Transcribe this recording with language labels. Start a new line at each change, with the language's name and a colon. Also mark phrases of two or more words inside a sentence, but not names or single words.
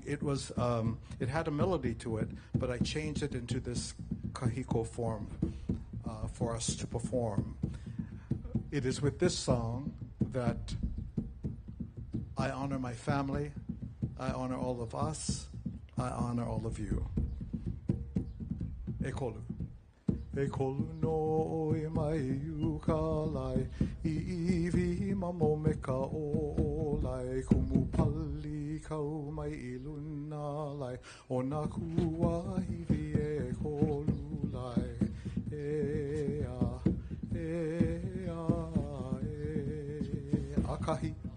English: It was, it had a melody to it, but I changed it into this kahiko form for us to perform. It is with this song that I honor my family, I honor all of us, I honor all of you.
Hawaiian: E kolu. E kolu no e mai u ka lai, I iwi mamo me ka o lai, kumu pali kau mai I luna lai, o na kua hiwi e kolu lai, e a, e a, e a, akahi.